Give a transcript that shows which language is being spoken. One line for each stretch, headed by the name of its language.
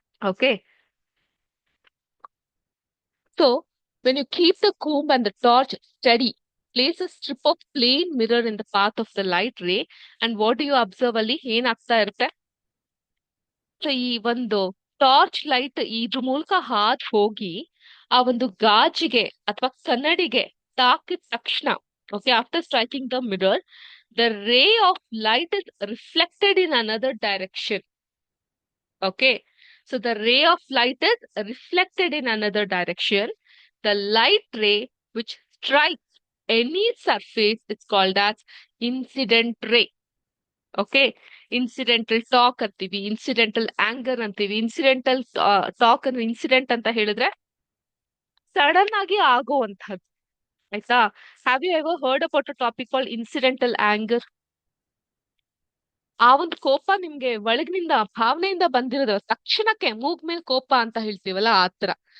English: Okay, so when you keep the comb and the torch steady, place a strip of plain mirror in the path of the light ray, and what do you observe?
Kannada: ಅಲ್ಲಿ ಏನಾಗ್ತಾ ಇರುತ್ತೆ? So ಈ ಒಂದು torch light ಇದ್ರ ಮೂಲಕ ಹಾದ್ ಹೋಗಿ ಆ ಒಂದು ಗಾಜಿಗೆ ಅಥವಾ ಕನ್ನಡಿಗೆ ತಾಕಿದ ತಕ್ಷಣ, okay,
English: After striking the mirror, the ray of light is reflected in another direction. Okay, so the ray of light is reflected in another direction. The light ray which strikes any surface is called as incident ray. Okay,
Kannada: incidental talk ಅಂತೀವಿ, incidental anger ಅಂತೀವಿ. Incidental talk ಅಂದ್ರೆ incident ಅಂತ ಹೇಳಿದ್ರೆ sudden ಆಗಿ ಆಗುವಂತಹದ್ದು. ಆಯ್ತಾ?
English: Have you ever heard about a topic called incidental anger?
Kannada: ಆ ಒಂದು ಕೋಪ ನಿಮ್ಗೆ ಒಳಗಿನಿಂದ ಭಾವನೆಯಿಂದ ಬಂದಿರೋದು ತಕ್ಷಣಕ್ಕೆ ಮೂಗ್ ಮೇಲೆ ಕೋಪ ಅಂತ ಹೇಳ್ತೀವಲ್ಲ ಆತರ.